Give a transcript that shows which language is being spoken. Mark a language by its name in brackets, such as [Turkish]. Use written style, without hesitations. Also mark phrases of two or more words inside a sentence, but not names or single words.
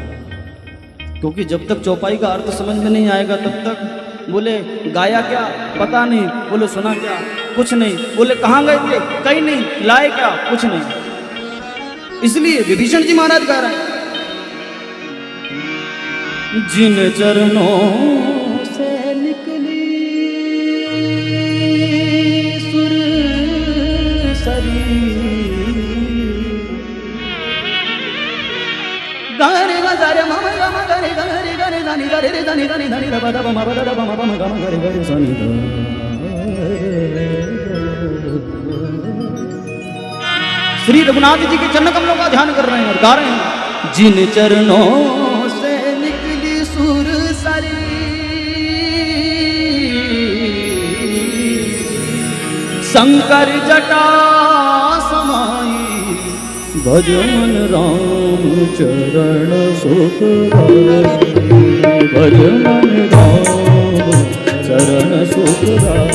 [Hindi] क्योंकि जब तक चौपाई का अर्थ समझ में नहीं आएगा तब तक बोले गाया क्या पता नहीं, बोले सुना क्या कुछ नहीं, बोले कहाँ गए थे कहीं नहीं, लाए क्या कुछ नहीं। इसलिए विभीषण जी महाराज गा रहे हैं जिन चरणों से निकली सुर सरी गारे गरे मम गम गरे गरे गरे धनि गरे धनि धनि धनि रब दब मब दब मब गम गरे गरे सनि द। श्री रघुनाथ जी के चरण कमलों का ध्यान कर रहे हैं और गा रहे हैं जिन चरणों से निकली सुर सरी शंकर जटा समाई भजमन राम चरण सुखदाई भजमन राम चरण सुखदाई।